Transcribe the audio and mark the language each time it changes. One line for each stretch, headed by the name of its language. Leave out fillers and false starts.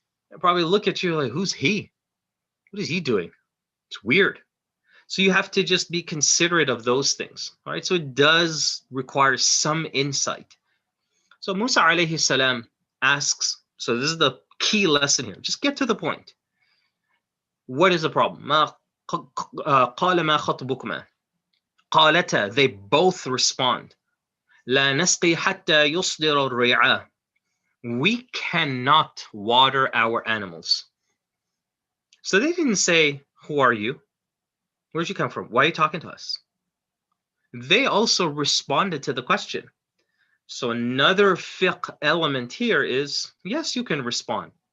English: They'll probably look at you like, who's he? What is he doing? It's weird. So you have to just be considerate of those things. All right. So it does require some insight. So Musa alayhi salam asks, so this is the key lesson here. Just get to the point. What is the problem?
Arabic: قَالَ مَا خَطْبُكُمَا قَالَتَا,
English: they both respond.
Arabic: لَا نَسْقِي حَتَّى يُصْدِرَ الرِّعَاء.
English: We cannot water our animals. So they didn't say, who are you? Where'd you come from? Why are you talking to us? They also responded to the question. So another fiqh element here is, yes, you can respond.